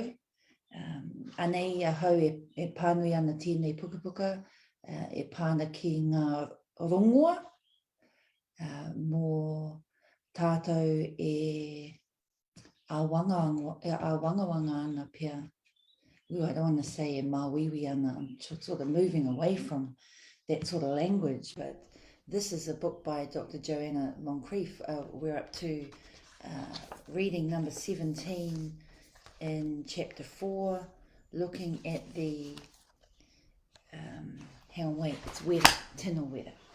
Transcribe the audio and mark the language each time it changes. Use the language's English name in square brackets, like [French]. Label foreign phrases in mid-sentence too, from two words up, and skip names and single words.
[Māori] Anei ahau e pānui ana tēnei pukapuka, e pāna ki ngā rongoa, mō tātou e wangawanga ana pia. [English] Ooh, I don't want to say [Māori] e mawiwi ana. [English] I'm sort of moving away from that sort of language, but this is a book by Dr. Diana Moncrief. We're up to reading number 17 in chapter 4, looking at the, hang on, wait, it's weta, [Māori] tino weta.